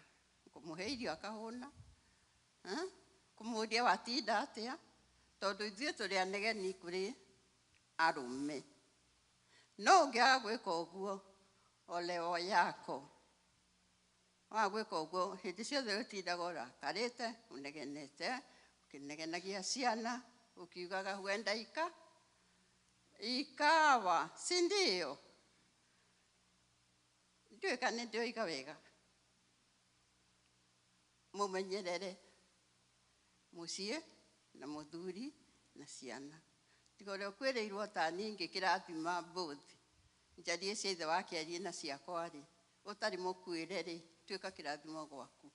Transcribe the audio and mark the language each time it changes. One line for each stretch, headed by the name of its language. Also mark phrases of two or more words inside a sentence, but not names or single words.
Kikuyu: Kũmũhe irio akahũna, kũmũria watinda atĩa, tondũ ithuĩ tũrĩ anegeni kũrĩ arũme. No ũngĩaga gwĩka ũguo, ole o yako. Waga gwĩka ũguo, hĩndĩ ciothe ũtindaga ũrakarĩte, ũnegenete, ũkĩnegenagia ciana, ũkiugaga huenda ikawa, si ndio? Ndiũĩ kana nĩndĩoiga wega. Mũmenyerere mũciĩ na mũthuri na ciana. Tiga ũrĩa ũkwĩrĩirwo ta niĩ ngĩkĩrathima both. Njarie cia ithe wake arie na ciakwa-rĩ, ũtarĩ mũkuĩre-rĩ, tuĩka kĩrathimo gwaku.